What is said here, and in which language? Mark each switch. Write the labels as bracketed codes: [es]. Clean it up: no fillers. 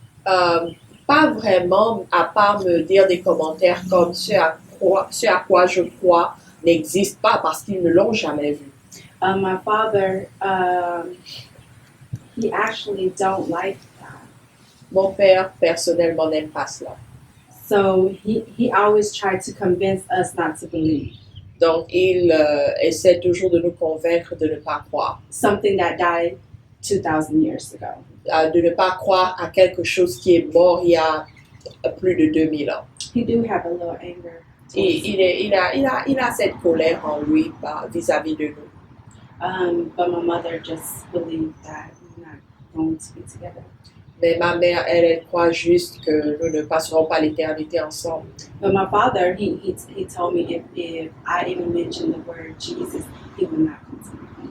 [fr] Pas vraiment, à part me dire des commentaires comme ce à quoi je crois n'existe pas parce qu'ils ne l'ont jamais vu. [en] My father, he actually don't like that. [fr] Mon père, personnellement, n'aime pas cela. [en] So he always tried to convince us not to believe [fr] Donc, il essaie toujours de nous convaincre de ne pas croire. [en] something that died 2,000 years ago. [fr] De ne pas croire à quelque chose qui est mort il y a plus de 2000 ans. [en] He do have a little anger. [fr] Et il a cette colère en lui vis-à-vis de nous. [en] But my mother just believed that we're not going to be together. [fr] Mais ma mère, elle croit juste que nous ne passerons pas l'éternité ensemble. [en] But my father, he told me if I even mention the word Jesus, he would not come to me.